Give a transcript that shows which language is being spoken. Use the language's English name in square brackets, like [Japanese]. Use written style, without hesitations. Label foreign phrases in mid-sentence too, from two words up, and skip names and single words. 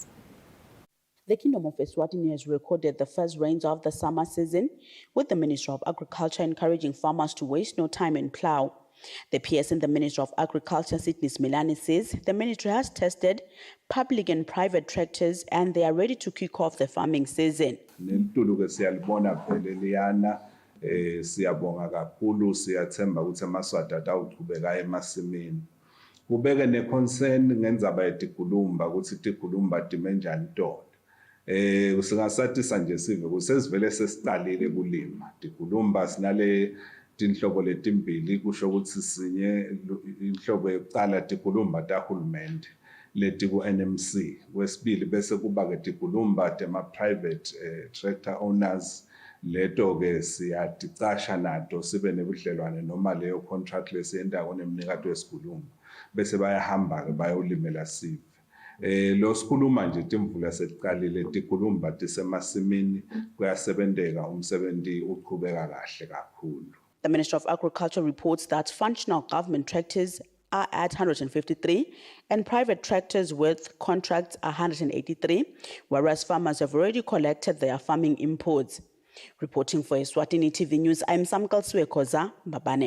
[English] The Kingdom of Eswatini has recorded the first rains of the summer season, with the Ministry of Agriculture encouraging farmers to waste no time and plough. The PS in the Ministry of Agriculture, Sydney Similani, says the ministry has tested public and private tractors and they are ready to kick off the farming season. [Swati] Siyabonga kakhulu, siyathemba ukuthi amaswati atawuqhubeka emasimini. Kubeke ne-concern ngendzaba yetigulumba ukuthi tigulumba time njani tona. Singasatisa nje sive ukuthi sesivele sesiqalile kulima. Tigulumba sinale tinhlobo letimbili, kusho ukuthi sinye inhlobo yokuqala tigulumba tahulumende leti ku-NMC. Kwesibili bese kuba-ke tigulumba tema-private tractor owners. Leto-ke siyaticasha nato sibe nebudlelwane noma leyo contract lesiyendako nemnikati wesigulumba bese bayahamba-ke bayolimela sive. Lo sikhuluma nje timvula setiqalile tigulumba tisemasimini kuyasebenteka umsebenzi uqhubeka kahle kakhulu. [English] The Ministry of Agriculture reports that functional government tractors are at 153 and private tractors with contracts are 183, whereas farmers have already collected their farming imports. Reporting for Eswatini TV News, I'm Samkal Swekoza, Mbabane.